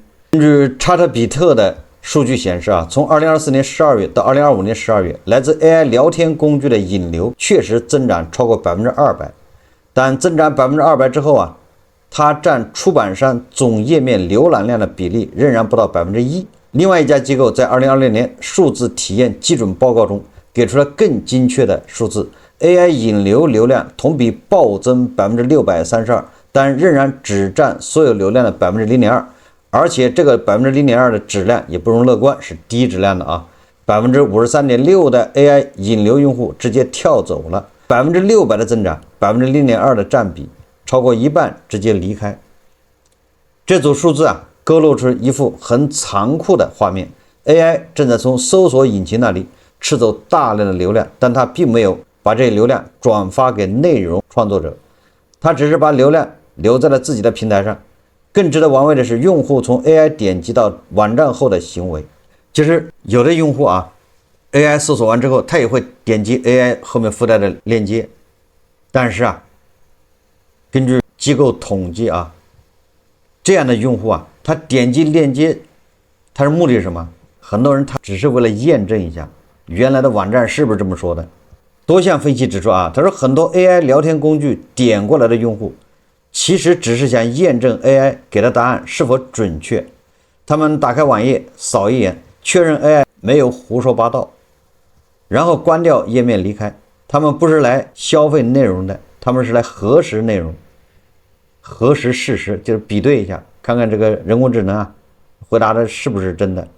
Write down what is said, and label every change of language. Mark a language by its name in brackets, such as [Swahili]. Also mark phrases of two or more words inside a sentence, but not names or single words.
[Chinese] 根據查特比特的數據顯示從2024年12月到2025年12月，來自 AI 聊天工具的引流確實增長超過 200%， 但增長 200% 之後它佔出版商總頁面瀏覽量的比例仍然不到 1%。另外一家機構在2020年數字體驗基準報告中給出了更精確的數字， AI 引流流量同比暴增 632%， 但仍然只佔所有流量的 0.2%， 而且這個 0.2% 的質量也不容樂觀，是低質量的53.6% 的 AI 引流用戶直接跳走了，600%的增長， 0.2% 的佔比，超過一半直接離開。這組數字勾勒出一幅很殘酷的畫面， AI 正在從搜索引擎那裡吃走大量的流量，但它並沒有把這些流量轉發給內容創作者，它只是把流量留在了自己的平台上。更值得玩味的是，用戶從 AI 點擊到網站後的行為，就是有的用戶AI 搜索完之後，他也會點擊 AI 後面附帶的鏈接，但是根據機構統計這樣的用戶他點擊鏈接，他是目的是什麼？很多人他只是為了驗證一下原來的網站是不是這麼說的。多項分析指出他說很多 AI 聊天工具點過來的用戶其實只是想驗證 AI 給的答案是否準確，他們打開網頁掃一眼，確認 AI 沒有胡說八道，然後關掉頁面離開。他們不是來消費內容的，他們是來核實內容，核實事實，就是比對一下，看看這個人工智能回答的是不是真的。